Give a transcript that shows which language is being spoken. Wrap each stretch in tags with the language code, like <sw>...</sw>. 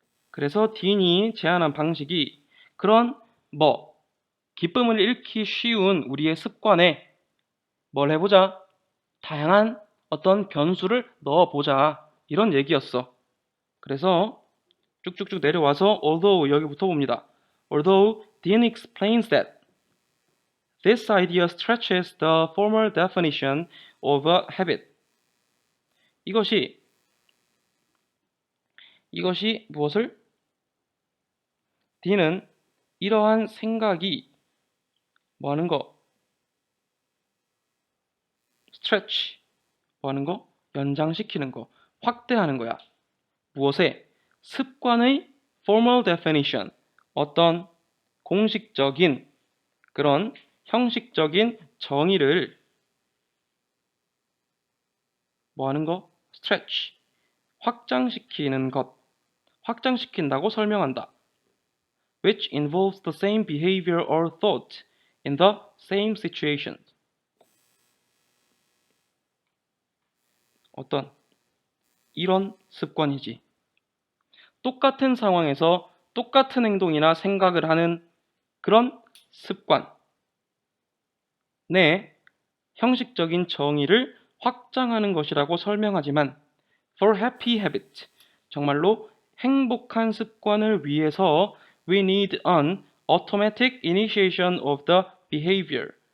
<ko>그래서 딘이 제안한 방식이 그런 기쁨을 잃기 쉬운 우리의 습관에 뭘 해보자? 다양한 어떤 변수를 넣어보자. 이런 얘기였어. 그래서 쭉쭉쭉 내려와서 although 여기부터 봅니다.</ko> <en>Although Dean explains that this idea stretches the formal definition of a habit.</en> <ko>이것이 무엇을? Dean은 이러한 생각이 뭐 하는 거? stretch 뭐 하는 거? 연장시키는 거, 확대하는 거야. 무엇에? 습관의 formal definition, 어떤 공식적인 그런 형식적인 정의를 뭐 하는 거? stretch, 확장시키는 것, 확장시킨다고 설명한다.</ko> <en>which involves the same behavior or thought in the same situation.</en> <ko>어떤 이런 습관이지. 똑같은 상황에서 똑같은 행동이나 생각을 하는 그런 습관. 내 형식적인 정의를 확장하는 것이라고 설명하지만</ko> <en>for happy habit,</en> <ko>정말로 행복한 습관을 위해서</ko> <en>we need an automatic initiation of the behavior.</en>